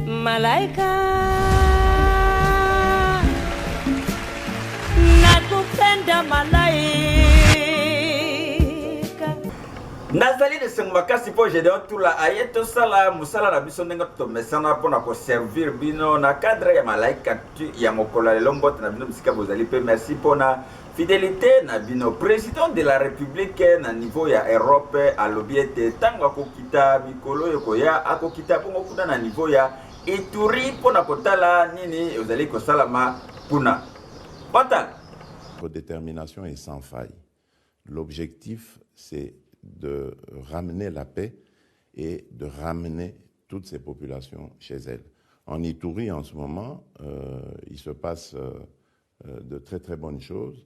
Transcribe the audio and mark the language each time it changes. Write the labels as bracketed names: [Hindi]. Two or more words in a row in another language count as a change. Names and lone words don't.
[Swahili] Malaika nakupenda malaika [Lingala] Nazali de Sengmakasi po Gédéon Tula ayeto sala musala na biso ndenge to mesana pona ko servir bino na cadre ya malaika ya mokola lombo na bino bisika bozali pe merci pona fidélité na bino [French] président de la République [Lingala] na niveau ya Europe alobiete tango akokita mikolo yokoya akokita bongo kuna na niveau ya Ituri pona kotala nini ozali ko salama kuna Bata. [French] Votre détermination est sans faille. L'objectif c'est de ramener la paix et de ramener toutes ces populations chez elles. En Ituri, en ce moment, il se passe de très très bonnes choses.